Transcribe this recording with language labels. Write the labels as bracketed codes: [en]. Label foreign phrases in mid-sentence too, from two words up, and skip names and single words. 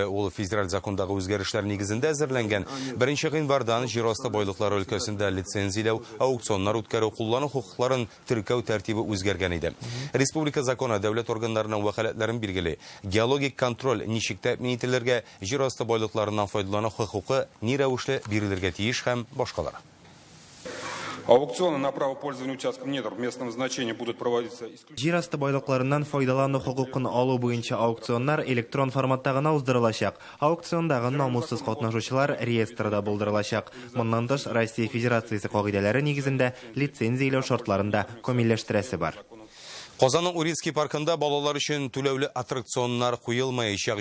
[tt] Ул федераль закондагы үзгәрешләр нигезендә әзерләнгән. 1 гыйнвардан җир асты байлыклары өлкәсендә лицензияләү, аукционнар үткәрү, куллану хокукларын теркәү тәртибе үзгәргән иде. Республика законы дәүләт органнарының вәкаләтләрен билгели. Геологик контроль ничек тәэмин ителергә, җир асты байлыкларыннан файдалану хокукы ни рәвешле бирелергә тиеш һәм башкалар. [ru] Аукционы на право пользования участком недр местного значения будут проводиться исключительно. [tt] Җир асты байлыкларыннан файдалану хокукын алу буенча аукционнар электрон форматта гына уздырылачак. Аукциондагы намуссыз катнашучылар реестрда булдырылачак. Моннан тыш Россия Федерациясе кагыйдәләре нигезендә лицензияләү шартларында камилләштерәсе бар. Казанның Урицкий паркында балалар өчен түләүле аттракционнар куелмаячак.